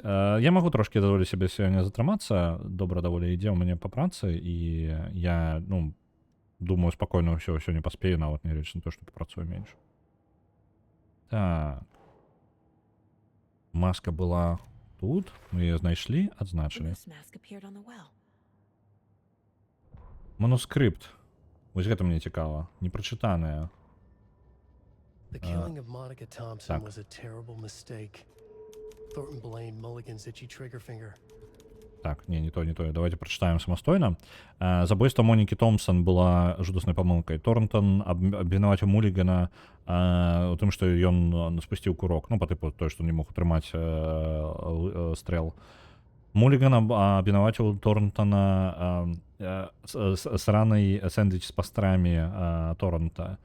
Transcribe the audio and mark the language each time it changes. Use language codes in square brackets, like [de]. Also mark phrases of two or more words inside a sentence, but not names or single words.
[be] Я магу трошкі дазволіць сабе сёння затрымацца, добра даволі ідзе ў мяне па працы, і я, ну, думаю, спакойна ўсё сёння паспею, нават не рэч на то, што папрацую менш. Так. Маска была тут, мы ее знайшлі, адзначылі. [en] This mask appeared on the well. [be] Манускрипт. Вось гэта мне цікава. Непрачытанае. [en] The killing of Monica Thompson [be] так. [en] was a terrible mistake. Thornton blamed Mulligan's itchy trigger finger. [be] Так, не то. [ru] Давайте прочитаем [be] самостойно. Забойство Моники Томпсон была жудасной помылкой. Торнтон обвинаваць Муллигана у тым, што ён спусціў курок. Ну, по типу той, што не мог утрымаць стрэл. Муллиган обвинаваціў Торнтона сранай сэндвіч з пастрамі Торнта.